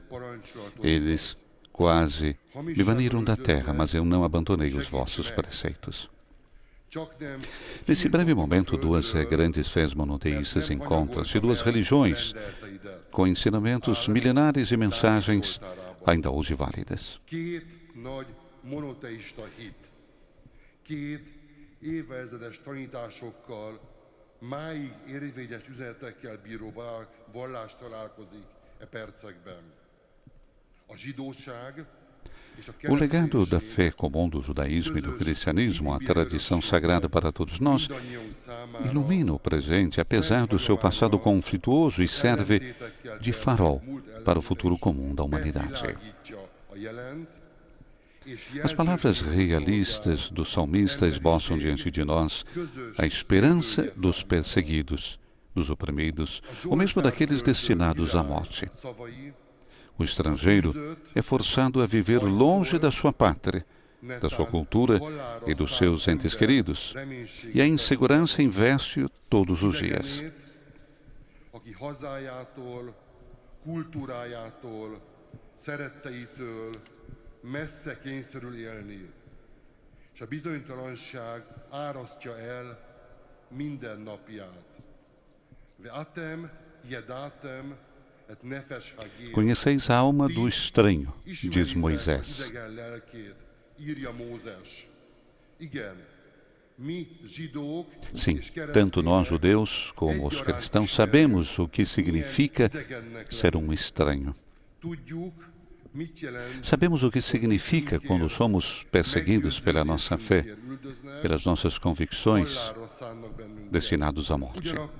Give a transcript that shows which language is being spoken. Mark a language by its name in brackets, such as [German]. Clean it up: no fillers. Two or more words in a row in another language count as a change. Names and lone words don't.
[Portuguese] Eles quase me baniram da terra, mas eu não abandonei os vossos preceitos. Nesse breve momento, duas grandes fés monoteístas encontram-se, duas religiões com ensinamentos milenares e mensagens ainda hoje válidas. [Hungarian] Évezredes tanításokkal, máig érvényes üzenetekkel bíró vallás találkozik e percekben. A zsidóság és a [Portuguese] O legado da fé comum do judaísmo e do cristianismo, a tradição sagrada para todos nós, ilumina o presente, apesar do seu passado conflituoso, e serve de farol para o futuro comum da humanidade. As palavras realistas do salmista esboçam diante de nós a esperança dos perseguidos, dos oprimidos, ou mesmo daqueles destinados à morte. O estrangeiro é forçado a viver longe da sua pátria, da sua cultura e dos seus entes queridos, e a insegurança investe-o todos os dias. [Hungarian] Messze kényszerül élni, és a bizonytalanság árasztja el mindennapját. [Hebrew] ואתם ידעתם את נפש הגר. [Portuguese] Conheceis a alma do estranho, diz Moisés. [Hungarian] Írja Mózes. Igen, mi zsidók, [Portuguese] sim, tanto nós judeus como os cristãos sabemos o que significa ser um estranho. Sabemos o que significa quando somos perseguidos pela nossa fé, pelas nossas convicções, destinados à morte.